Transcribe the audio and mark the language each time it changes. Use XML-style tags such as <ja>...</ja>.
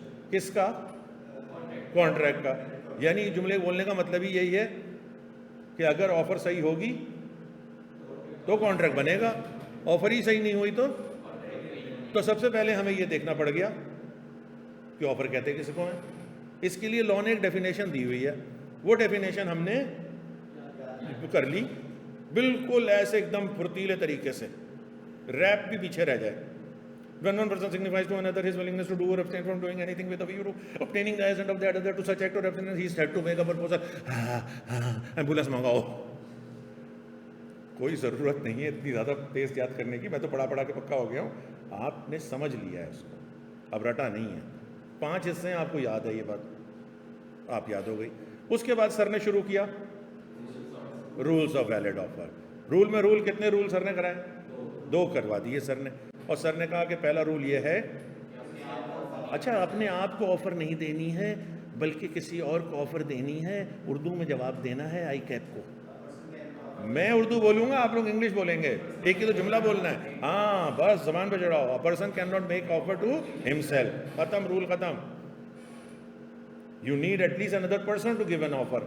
<ur>کس کا؟ کانٹریکٹ کا. یعنی جملے بولنے کا مطلب ہی یہی ہے کہ اگر آفر صحیح ہوگی تو کانٹریکٹ بنے گا، آفر ہی صحیح نہیں ہوئی تو سب سے پہلے ہمیں یہ دیکھنا پڑ گیا کہ آفر کہتے کس کو ہیں. اس کے لیے لا نے ایک ڈیفینیشن دی ہوئی ہے، وہ ڈیفینیشن ہم نے کر لی بالکل ایسے ایک دم پھرتیلے طریقے سے، ریپ بھی پیچھے رہ جائے.</ur> <en>When one person signifies to another his willingness to do or abstain from doing anything with a view to obtaining the assent of the other to such act or abstinence, he is said to make a proposal.</en> <ur>Ambulance منگاؤ. کوئی ضرورت نہیں ہے اتنی زیادہ تیز یاد کرنے کی، میں تو پڑھا کے پکا ہو گیا ہوں. آپ نے سمجھ لیا ہے اس کو، اب رٹا نہیں ہے. 5 حصے ہیں، آپ کو یاد ہے یہ بات، آپ یاد ہو گئی. اس کے بعد سر نے شروع کیا rules of valid offer. Role میں رول، کتنے رول سر نے کرائے؟ 2 کروا دیے سر نے. اور سر نے کہا کہ پہلا رول یہ ہے، اچھا اپنے آپ کو آفر نہیں دینی ہے بلکہ کسی اور کو آفر دینی ہے. اردو میں جواب دینا ہے آئی کیپ کو. میں اردو بولوں گا، آپ لوگ انگلش بولیں گے، ایک ہی تو جملہ بولنا ہے. ہاں بس زبان پہ چڑھاؤ.</ur> <en>A person cannot make offer to himself.</en> <ur>ختم، رول ختم.</ur> <en>You need at least another person to give an offer.</en>